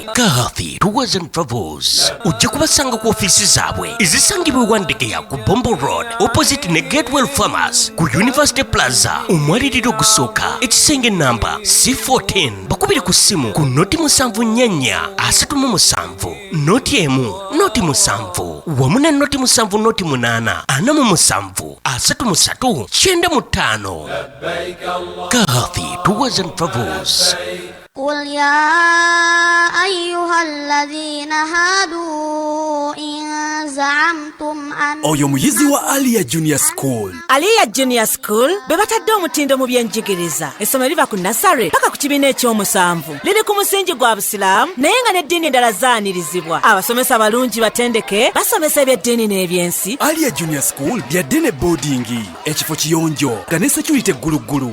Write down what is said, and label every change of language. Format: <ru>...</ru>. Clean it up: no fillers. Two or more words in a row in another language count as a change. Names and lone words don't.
<lg>Kahathi Tours and Travels ujja kubasanga ku ofiisi zaabwe ezisangibwa ewandegeya ku Bombo Road opposite ne Gatewell Farmers ku University Plaza omwaliriro ogusooka ekisenge namba C14. Bakubire ku ssimu ku noti 7 noti 1 noti 7 wamu ne noti 7 noti 8 47 33 95. Kahathi Tours and Travels.</lg> <ar>قل يا أيها الذين هادوا إن زعمتم أن</ar> <lg>oyo muyizi wa Aliyah Junior School. Aliyah Junior School bebatadde omutindo mu byenjigiriza. Essomero liva ku nasare paka ku kibiina ekyomusanvu. Liri ku musingi gwa Busiraamu naye nga n'eddiini endala zaanirizibwa. Abasomesa balungi batendeke basomesa ebyeddiini n'ebyensi. Aliyah Junior School byadde ne boarding, ekifo kiyonjo nga ne security egguluggulu.</lg>